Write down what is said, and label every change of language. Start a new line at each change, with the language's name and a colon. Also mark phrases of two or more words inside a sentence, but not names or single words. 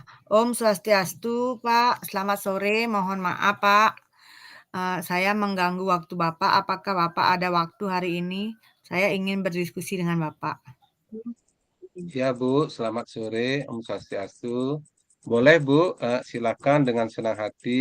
Indonesian: Om Swastiastu, Pak. Selamat sore. Mohon maaf, Pak. Saya mengganggu waktu Bapak. Apakah Bapak ada waktu hari ini? Saya ingin berdiskusi dengan Bapak. Ya Bu, selamat sore, Om Swastiastu. Boleh Bu, silakan dengan senang hati.